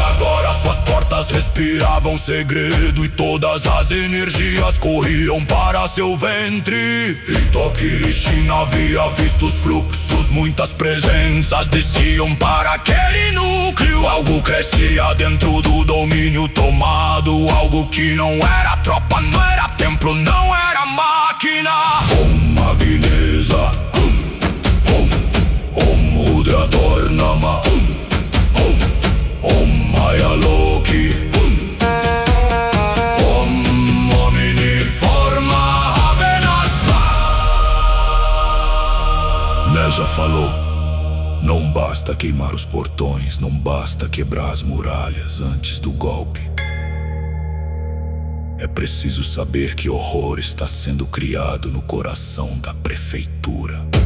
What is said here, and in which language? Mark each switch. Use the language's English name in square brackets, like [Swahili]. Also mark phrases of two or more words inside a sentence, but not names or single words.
[Portuguese] Agora suas portas respiravam segredo e todas as energias corriam para seu ventre. E Tokirishi havia visto os fluxos, muitas presenças desciam para aquele núcleo. Algo crescia dentro do domínio tomado. Algo que não era tropa, não era templo, não era máquina. [Sanskrit] Om Magneza, Om Rudra Dornama, Om Maya Loki, Om Omniforma Ravenasva. [Portuguese] Neza falou: não basta queimar os portões, não basta quebrar as muralhas antes do golpe. É preciso saber que horror está sendo criado no coração da prefeitura.